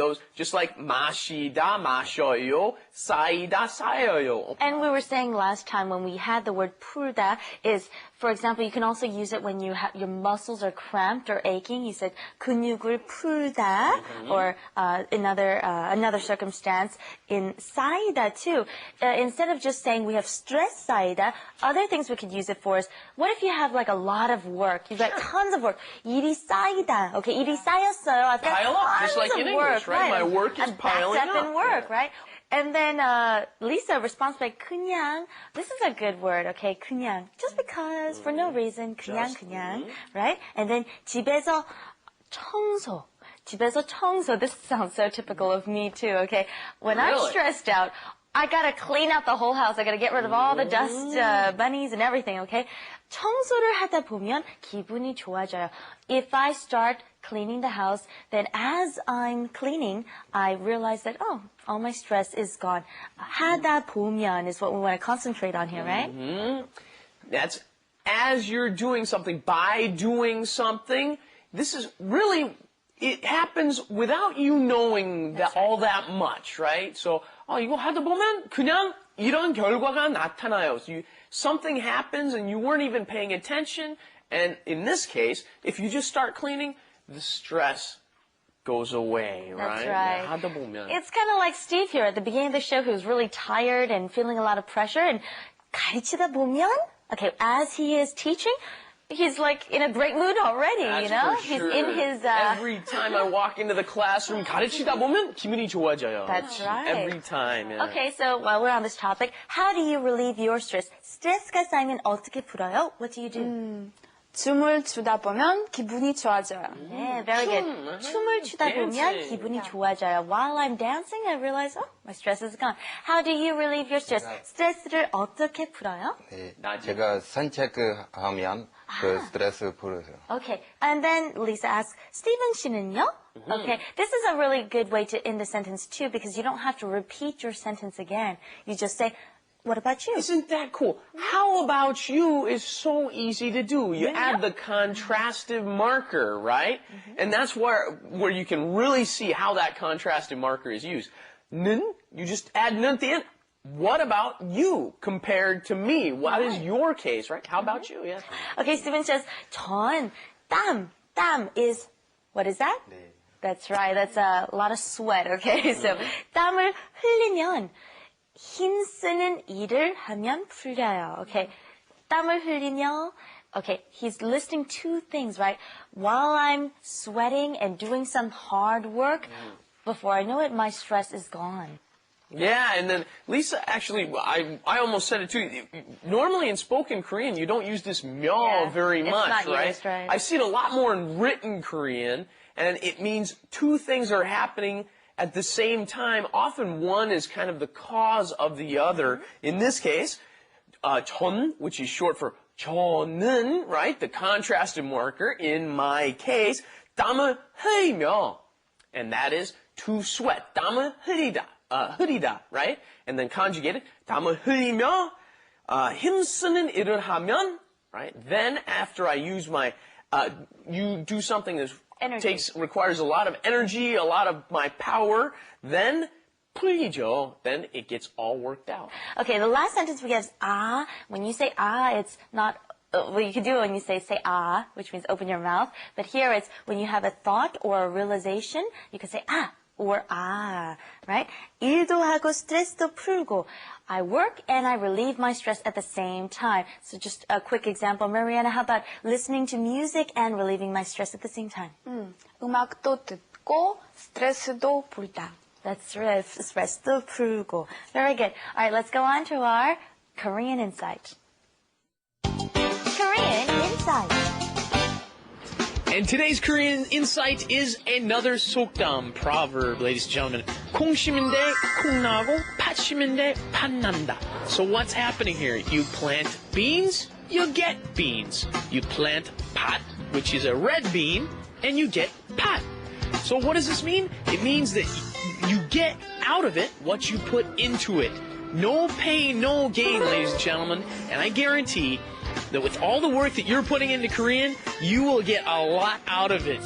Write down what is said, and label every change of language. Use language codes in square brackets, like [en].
[en] Those just like [ko] 마시다, 마셔요, 쌓이다, 쌓여요. [en] And we were saying last time when we had the word 풀다 is, for example, you can also use it when your muscles are cramped or aching. You said [ko] 근육을 풀다, [en] or another circumstance in 쌓이다 too. Instead of just saying we have stress 쌓이다, other things we could use it for is, what if you have like a lot of work? You've got tons of work. [ko] 일이 쌓이다. Okay, 일이 쌓였어요. [en] I've got Pile up, just like in English, right? My work is piling up. up. In work, right? And then Lisa responds by 그냥. This is a good word, okay? 그냥. Just because, for no reason. [ko] 그냥. Right? [en] And then [ko] 집에서 청소. 집에서 청소. [en] This sounds so typical of me too, okay? When I'm stressed out, I gotta clean out the whole house. I gotta get rid of all the dust bunnies and everything, okay? [ko] 청소를 하다 보면 기분이 좋아져요. [en] If I start cleaning the house, then as I'm cleaning, I realize that, all my stress is gone. 하다 보면 is what we want to concentrate on here, right? That's as you're doing something, by doing something. This is really, it happens without you knowing that all that much, right? [ko] So, 이거 하다 보면 그냥 이런 결과가 나타나요. [en] So something happens and you weren't even paying attention. And in this case, if you just start cleaning, the stress goes away, right? That's right. [ko] 하다 보면. [en] It's kind of like Steve here at the beginning of the show, who's really tired and feeling a lot of pressure. And 가르치다 보면, okay, as he is teaching, he's like in a great mood already, That's you know? for sure. He's in his... Every time I walk into the classroom, [ko] 가르치다 보면 기분이 좋아져요. [en] That's right. Every time, yeah. Okay, so while we're on this topic, how do you relieve your stress? [ko] 스트레스가 쌓이면 어떻게 풀어요? [en] What do you do? [ko] 춤을 추다 보면 기분이 좋아져요. [en] Yeah, very good. [ko] 춤을 추다 보면 기분이 좋아져요. [en] While I'm dancing, I realize, my stress is gone. How do you relieve your stress? [ko] 스트레스를 어떻게 풀어요? 네, 제가 산책하면 그 스트레스 풀어요. [en] Okay, and then Lisa asks, Stephen 씨는요? Okay, this is a really good way to end the sentence too, because you don't have to repeat your sentence again. You just say, What about you? Isn't that cool? How about you is so easy to do. You add the contrastive marker, right? And that's where you can really see how that contrastive marker is used. 는, you just add 는 at the end. What about you compared to me? What is your case, right? How about you? Yeah. Okay, Stephen says, 전, 땀. 땀 is, what is that? [ko] 네. [en] That's right. That's a lot of sweat, okay? [ko] So, 땀을 흘리면 힘쓰는 일을 하면 풀려요. [en] Okay. 땀을 흘리며, okay, he's listing two things, right? While I'm sweating and doing some hard work, before I know it, my stress is gone. Yeah, and then Lisa, actually, I almost said it too. Normally in spoken Korean, you don't use this myo very it's much, not right? used, right? I see it a lot more in written Korean, and it means two things are happening at the same time. Often one is kind of the cause of the other. In this case, 전, which is short for 저는, right? The contrastive marker. In my case, 땀을 흘리며, and that is to sweat. [ko] 땀을 흘리다. 흐리다, right? [en] And then conjugated, [ko] 땀을 흘리며 힘쓰는 일을 하면, right? [en] Then after I use my, you do something that requires a lot of energy, a lot of my power, then 풀리죠. Then it gets all worked out. Okay, the last sentence we have is ah. When you say ah, it's not, well, you can do it when you say ah, which means open your mouth. But here it's when you have a thought or a realization, you can say ah. Or ah, right? [ko] 일도 하고 스트레스도 풀고. [en] I work and I relieve my stress at the same time. So just a quick example. Mariana, how about listening to music and relieving my stress at the same time? [ko] 음악도 듣고 스트레스도 풀다. [en] That's right. [ko] 스트레스도 풀고. [en] Very good. All right, let's go on to our Korean Insight. Korean Insight. And today's Korean insight is another 속담 proverb, ladies and gentlemen. [ko] 콩 심은 데 콩 나고, 팥 심은 데 팥 난다. [en] So what's happening here? You plant beans, you get beans. You plant pot, which is a red bean, and you get pot. So what does this mean? It means that you get out of it what you put into it. No pain, no gain, ladies and gentlemen. And I guarantee that with all the work that you're putting into Korean, you will get a lot out of it.